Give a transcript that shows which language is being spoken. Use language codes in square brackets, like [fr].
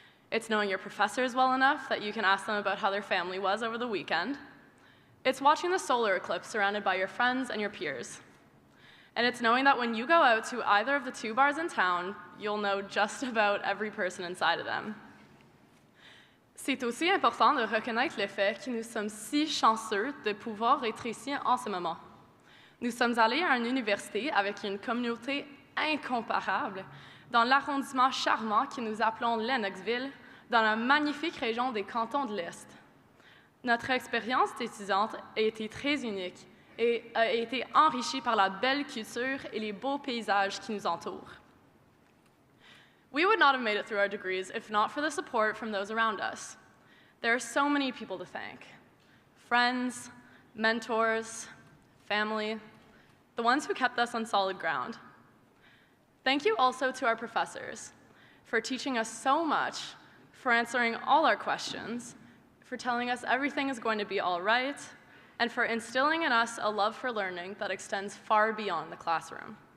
[en] It's knowing your professors well enough that you can ask them about how their family was over the weekend. It's watching the solar eclipse surrounded by your friends and your peers. And it's knowing that when you go out to either of the 2 bars in town, you'll know just about every person inside of them. [fr] C'est aussi important de reconnaître le fait que nous sommes si chanceux de pouvoir être ici en ce moment. Nous sommes allés à une université avec une communauté incomparable dans l'arrondissement charmant que nous appelons Lennoxville, dans la magnifique région des cantons de l'Est. Notre expérience d'étudiante a été très unique et a été enrichie par la belle culture et les beaux paysages qui nous entourent. [en] We would not have made it through our degrees if not for the support from those around us. There are so many people to thank. Friends, mentors, family, the ones who kept us on solid ground. Thank you also to our professors for teaching us so much, for answering all our questions, for telling us everything is going to be all right, and for instilling in us a love for learning that extends far beyond the classroom.